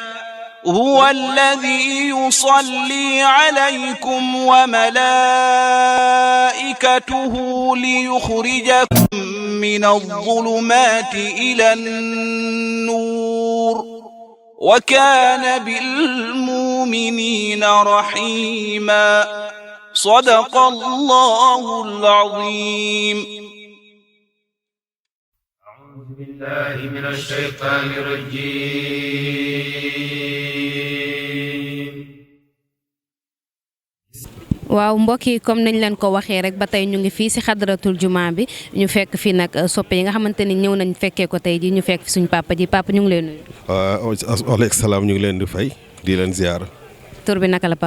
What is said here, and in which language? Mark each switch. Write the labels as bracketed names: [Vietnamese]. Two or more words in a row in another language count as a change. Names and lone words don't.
[Arabic] هو الذي يصلي عليكم وملائكته ليخرجكم من الظلمات إلى النور وكان بالمؤمنين رحيما. صدق الله العظيم. أعوذ بالله من الشيطان الرجيم. [Wolof] waaw mbokk yi comme nañ leen ko waxee rek ba tey ñu ngi fii si xadratul juma bi ñu fekk fii nag soppe yi nga xamante ni ñëw nañ fekkee ko tey ji ñu fekk fi suñu papa ji papa ñu ngi leen nuyu. [Arabic] وعليكم السلام [Wolof] ñu ngi leen di fay di leen ziar. tur bi naka la papa.